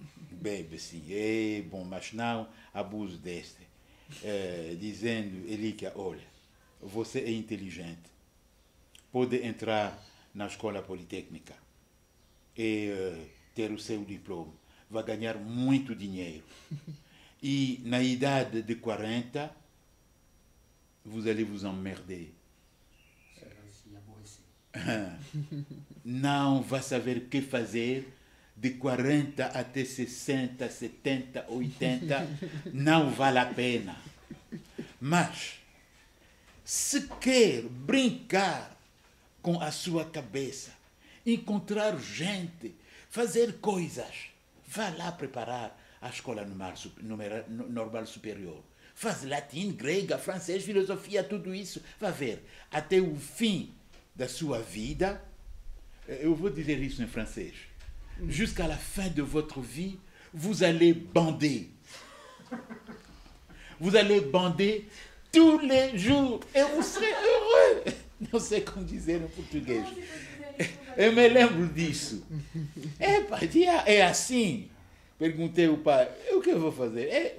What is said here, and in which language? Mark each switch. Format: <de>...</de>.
<pt>Bebe, sim, é bom, mas não abuse deste. Dizendo, Elíquia, olha, você é inteligente, pode entrar na escola politécnica e ter o seu diploma, vai ganhar muito dinheiro. E na idade de 40,</pt> <fr>vous allez vous emmerder.</fr> <pt>Não vai saber o que fazer. De 40 até 60, 70, 80, não vale a pena. Mas, se quer brincar com a sua cabeça, encontrar gente, fazer coisas, vá lá preparar a escola normal superior. Faz latim, grega, francês, filosofia, tudo isso. Vá ver, até o fim da sua vida, eu vou dizer isso em francês,</pt> <fr>jusqu'à la fin de votre vie, vous allez bander. Vous allez bander tous les jours et vous serez heureux.</fr> <pt>Não sei como dizer em português. Eu me lembro disso. É assim. Perguntei ao pai, o que eu vou fazer?</pt>